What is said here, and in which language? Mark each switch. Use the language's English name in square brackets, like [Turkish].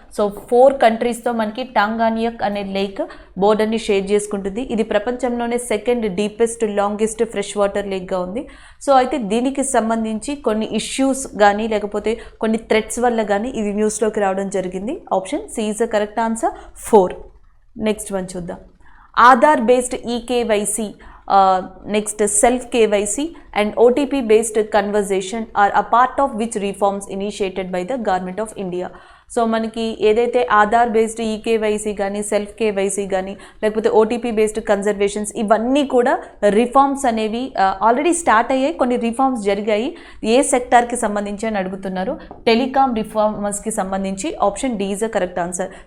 [Telugu] So 4 కంట్రీస్తో మనకి టాంగానియక్ అనే lake బోర్డర్ని share చేసుకుంటుంది. ఇది ప్రపంచంలోనే second deepest longest fresh water లేక్గా ఉంది. సో అయితే దీనికి సంబంధించి కొన్ని ఇష్యూస్ కానీ లేకపోతే కొన్ని థ్రెట్స్ వల్ల కానీ ఇది న్యూస్లోకి రావడం జరిగింది. [English] option C is the correct answer [Telugu] 4. Next one చూద్దాం. [English] Aadhaar based eKYC, next self KYC and OTP based conversation are a part of which reforms initiated by the government of India. [Telugu] So మనకి ఏదైతే Aadhaar based eKYC కానీ self KYC కానీ లేకపోతే OTP based conservations ఇవన్నీ కూడా reforms అనేవి already start అయ్యాయి. కొన్ని రిఫార్మ్స్ జరిగాయి. ఏ సెక్టార్కి సంబంధించి అని అడుగుతున్నారు. టెలికాం రిఫార్మర్స్కి సంబంధించి [English] Option D is the correct answer.